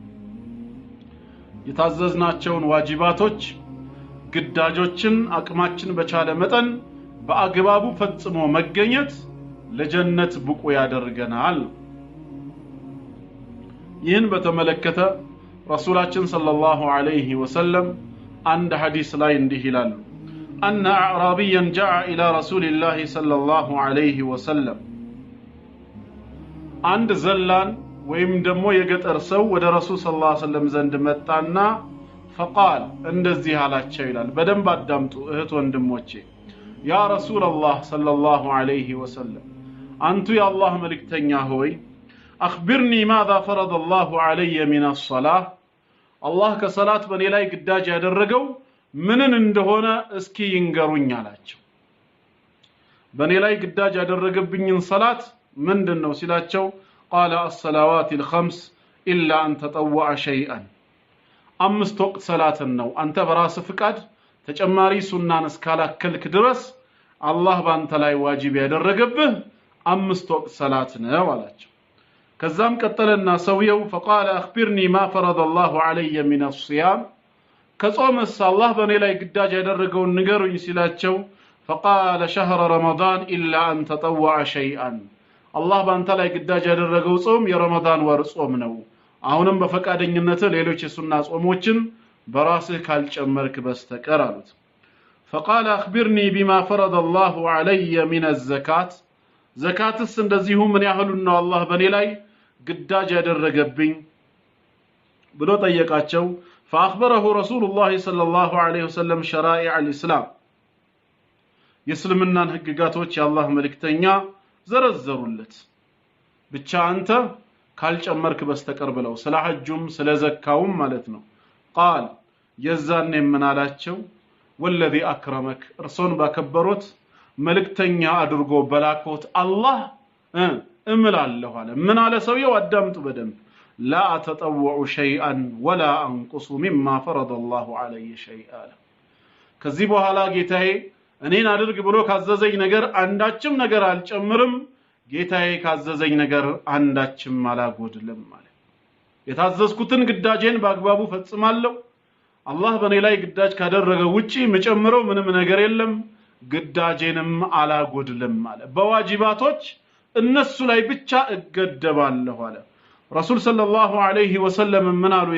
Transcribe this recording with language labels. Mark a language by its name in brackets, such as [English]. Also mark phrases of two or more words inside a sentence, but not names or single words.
[Amharic] የታዘዝናቸውን ዋጅባቶች ግዳጆችን አቅማችን በቻለ መጠን በአግባቡ ፈጽሞ መገኘት ለጀነት ብቁ ያደርገናል። ይህን በተመለከተ ረሱላችን [Arabic] صلى الله عليه وسلم [Amharic] አንድ ሐዲስ ላይ እንዲህ ይላሉ [Arabic] أن أعرابيا جاء إلى رسول الله صلى الله عليه وسلم عند زلان [Amharic] ወይም ደግሞ የገጠር ሰው ወደ [Arabic] رسول صلى الله عليه وسلم [Amharic] ዘንድ መጣና فقال እንደዚህ አላቸው ይላል። በደንብ አዳምጡ እህት ወንድሞቼ። [Arabic] يا رسول الله صلى الله عليه وسلم [Amharic] አንቱ የአላህ መልእክተኛ ሆይ [Arabic] أخبرني ماذا فرض الله علي من الصلاة [Amharic] አላህ ከሰላት በኔ ላይ ግዳጅ ያደረገው ምንን እንደሆነ እስኪ ይንገሩኝ አላቸው። በኔ ላይ ግዳጅ ያደረገብኝን ሰላት ምንድነው ሲላቸው [Arabic] قال الصلوات الخمس إلا أن تطوع شيئا [Amharic] አምስት ወቅት ሰላትን ነው አንተ በራስ ፍቃድ ተጨማሪ ሱናን እስካላከልክ ድረስ አላህ ባንተ ላይ ዋጅብ ያደረገብህ አምስት ወቅት ሰላት ነው አላቸው ከዛም ቀጠለና ሰውየው [Arabic] فقال اخبرني ما فرض الله علي من الصيام [Amharic] ከጾምስ አላህ በእኔ ላይ ግዳጅ ያደረገውን ንገሩኝ ሲላቸው [Arabic] فقال شهر رمضان الا ان تطوع شيئا الله [Amharic] ባንተ ላይ ግዳጅ ያደረገው ጾም የረመዳን ወር ጾም ነው አሁንም በፈቃደኝነት ሌሎች የሱና ጾሞችን በራስህ ካልጨመርክ በስተቀር አሉት [Arabic] فقال اخبرني بما فرض الله علي من الزكاه [Amharic] زكاتስ እንደዚሁ ምን ያህሉን ነው አላህ በእኔ ላይ ግዳጅ ያደረገብኝ ብሎ ጠየቃቸው [Arabic] فاخبره رسول الله صلى الله عليه وسلم شرائع الاسلام [Amharic] የእስልምናን ህግጋቶች የአላህ መልእክተኛ ዘረዘሩለት ብቻ አንተ ካልጨመርክ በስተቀር ብለው ስለ ሐጁም ስለ ዘካውም ማለት ነው قال የዛኔ ምን አላቸው [Arabic] والذي اكرمك [Amharic] እርሶን ባከበሩት መልእክተኛ አድርጎ በላኮት አላህ እምላለሁ አለ ምን አለ ሰውየው አዳምጡ በደንብ [Arabic] لا اتطوع شيئا ولا انقص مما فرض الله علي شيئا [Amharic] ከዚህ በኋላ ጌታዬ እኔን አድርግ ብሎ ካዘዘኝ ነገር አንዳችም ነገር አልጨምርም ጌታዬ ካዘዘኝ ነገር አንዳችም አላጎድልም ማለት የታዘዝኩትን ግዳጄን በአግባቡ ፈጽማለሁ አላህ በእኔ ላይ ግዳጅ ካደረገው ውጪ መጨመረው ምንም ነገር የለም ግዳጄንም አላጎድልም ማለት በዋጅባቶች እነሱ ላይ ብቻ እገደባለሁ አለ [Arabic] رسول صلى الله عليه وسلم [Amharic] ምን አሉ